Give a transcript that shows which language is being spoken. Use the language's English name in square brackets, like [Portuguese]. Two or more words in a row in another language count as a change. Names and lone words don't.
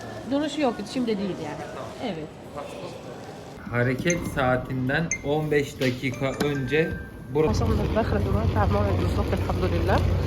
[Turkish] Duruşu yok, şimdi değil yani. Evet. Hareket saatinden 15 dakika önce burası. [Arabic] وصلنا الفخر دلوقتي على الموعد بالظبط الحمد لله.